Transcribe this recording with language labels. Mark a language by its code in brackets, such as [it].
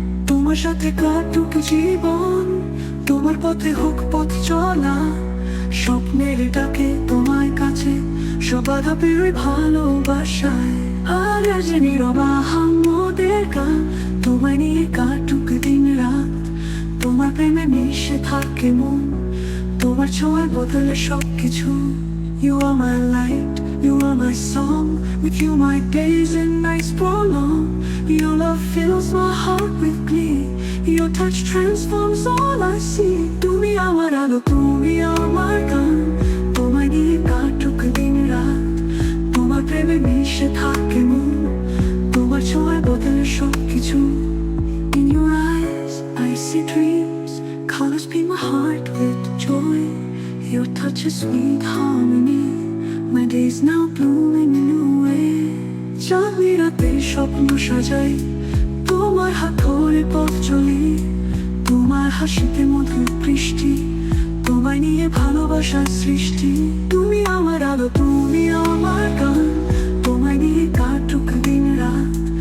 [bn] তোমার সাথে কাটুক জীবন, তোমার পথে হোক পথ চলা, স্বপ্নের ডাকে তোমায় কাছে, সব বাধা পেরোই ভালোবাসায়। আর যে নীরব আহম্মদের গান, তোমায় নিয়ে কাটুক দিন রাত, তোমার প্রেমে মিশে থাকে মন, তোমার ছোঁয়ায় বদলে সব কিছু। [en] You are my light, You are my song, with you my days and nights prolong. Your love fills my heart with glee. Your touch transforms all I see. [bn] তুমি আমার আলো, তুমি আমার গান, তোমায় নিয়ে কাটুক দিন রাত। তোমার প্রেমে মিশে থাকে মন, তোমার ছোঁয়ায় বদলে সব কিছু। [en] In your eyes I see dreams, colors paint my heart with joy. Your touch is sweet harmony, my days now bloom in a new way. [bn] চাঁদনি রাতে স্বপ্ন সাজাই, তোমার হাত ধরে পথ চলি। তোমার হাসিতে মধুর বৃষ্টি, তোমায় নিয়ে ভালোবাসার সৃষ্টি। তুমি আমার আলো, তুমি আমার গান, তোমায় নিয়ে কাটুক দিন রাত।